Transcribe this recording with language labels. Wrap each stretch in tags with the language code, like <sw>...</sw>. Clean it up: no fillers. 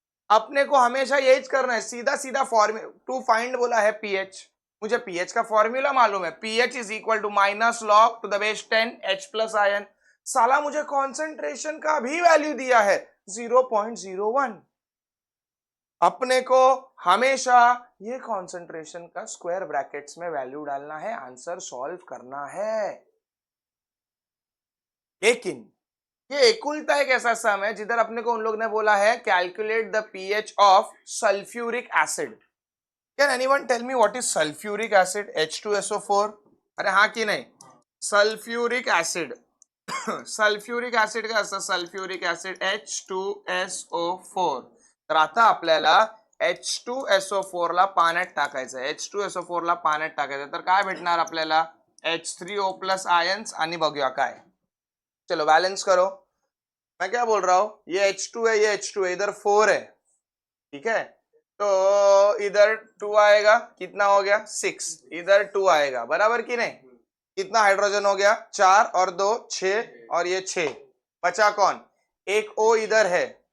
<hi>अपने को हमेशा यही करना है, सीधा सीधा फॉर्मूला टू फाइंड बोला है पीएच, मुझे पीएच का फॉर्मूला मालूम है, pH is equal to minus log to the base 10 H plus ion, साला मुझे कॉन्सेंट्रेशन का भी वैल्यू दिया है 0.01, अपने को हमेशा ये कॉन्सेंट्रेशन का स्क्वायर ब्रैकेट्स में वैल्यू डालना है, आंसर सॉल्व करना है। लेकिन ये एकुलता एक ऐसा सम है जिधर अपने को उन लोग ने बोला है</hi> <en>Calculate the pH of sulphuric acid. Can anyone tell me what is sulphuric acid? H2SO4।</en> <mr>अरे हाँ की नाही, सल्फ्यूरिक एसिड सल्फ्यूरिक एसिड का असं सल्फ्यूरिक एसिड H2SO4, तर आता आपल्याला H2SO4 ला पाण्यात टाकायचं आहे, H2SO4 ला पाण्यात टाकायचं तर काय भेटणार आपल्याला H3O प्लस आयन्स आणि बघूया काय।</mr> <hi>चलो बैलेंस करो, मैं क्या बोल रहा हूं, ये H2 है, ये H2 है, इधर 4 है, ठीक है, तो इधर 2 आएगा, कितना हो गया 6, इधर 2 आएगा, बराबर कि नहीं, कितना हाइड्रोजन हो गया 4 और 2 6, और ये 6, बचा कौन, एक O इधर है,</hi>